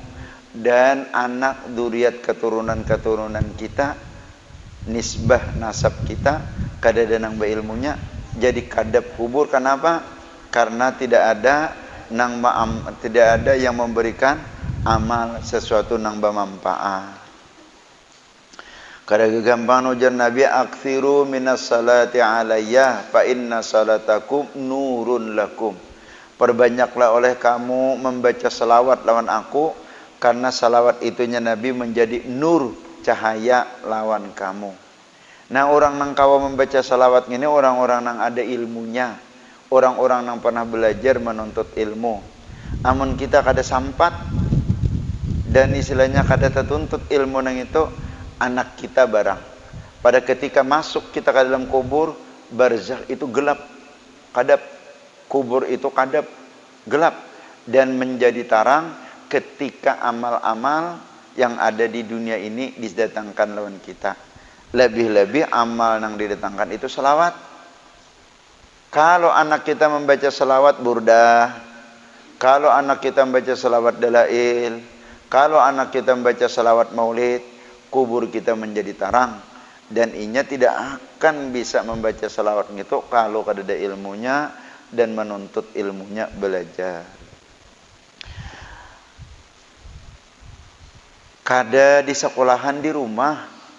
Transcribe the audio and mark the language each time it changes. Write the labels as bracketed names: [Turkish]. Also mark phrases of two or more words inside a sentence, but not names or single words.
[Banjar] Dan anak zuriat keturunan kita, nisbah nasab kita kada ada nang beilmunya, jadi kadep kubur. [Indonesian] Kenapa? Karena tidak ada yang memberikan amal sesuatu nang bermanfaat. [Banjar] Kada gampang ujar Nabi, [Arabic] أكثروا من الصلاة علي فإن صلاتكم نور لكم. [Banjar] Perbanyaklah oleh kamu membaca salawat lawan aku, karena salawat itunya Nabi menjadi nur, cahaya lawan kamu. Nah orang nang kawa membaca salawat ini orang-orang nang ada ilmunya, orang-orang nang pernah belajar menuntut ilmu. Amun kita kada sampat dan istilahnya kada tertuntut ilmu nang itu, anak kita barang. [Indonesian] Pada ketika masuk kita ke dalam kubur, barzakh itu gelap, kadap. [Banjar] Kubur itu kadap, gelap, dan menjadi tarang ketika amal-amal yang ada di dunia ini didatangkan lawan kita. [Indonesian] Lebih-lebih amal yang didatangkan itu selawat. Kalau anak kita membaca selawat burdah, kalau anak kita membaca selawat dalail, kalau anak kita membaca selawat maulid, kubur kita menjadi tarang. [Banjar] Dan inya tidak akan bisa membaca selawat itu kalau kada ada ilmunya dan menuntut ilmunya belajar. Kada di sekolahan di rumah.